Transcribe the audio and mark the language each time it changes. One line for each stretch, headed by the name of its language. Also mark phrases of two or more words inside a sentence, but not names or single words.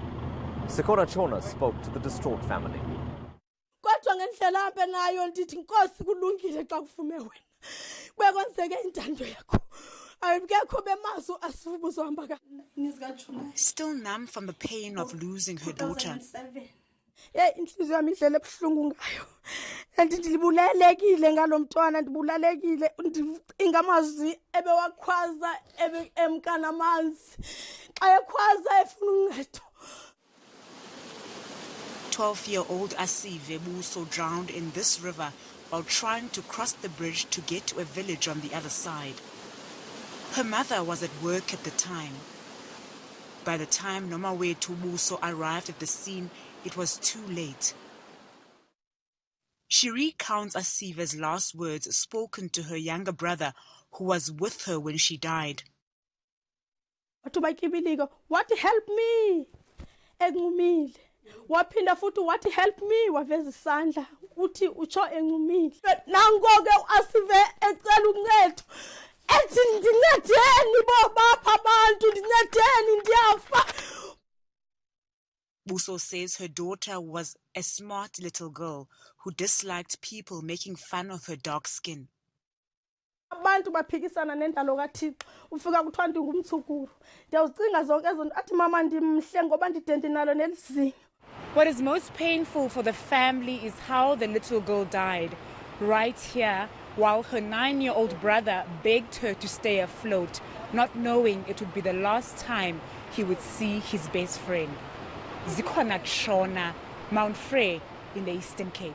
English: Zikhona Chona spoke to the distraught family. Still numb from the pain of losing her daughter,
Xhosa: inhliziyo yami idlele ebuhlungu ngayo and ndibulalekile ngalomntwana ndibulalekile ndicinga amazwi ebewakhwaza emkana amanzi xa ekhwaza efuna uncedo.
English: 12-year-old Asive Buso drowned in this river while trying to cross the bridge to get to a village on the other side. Her mother was at work at the time. By the time Nomawethu Buso arrived at the scene, it was too late. She recounts Asive's last words spoken to her younger brother, who was with her when she died. What help me?
Xhosa: Engumile. Waphinda futhi wathi
English: help me
Xhosa: waveza isandla uthi utsho engumile. Nango ke Asive ecela uncedo. Ethi ndincedeni bo bapha abantu ndincedeni ndiyafa.
English: Buso says her daughter was a smart little girl who disliked people making fun of her dark skin.
Xhosa: Abantu baphikisana nendalo kaThixo ufika kuthiwa ndingumthukuru ndiyawucinga zonke ezo athi mama ndimhle ngoba ndidende nalo nelizinyo.
English: What is most painful for the family is how the little girl died, right here, while her 9-year-old brother begged her to stay afloat, not knowing it would be the last time he would see his best friend. Zikhona Chona, Mount Freya in the Eastern Cape.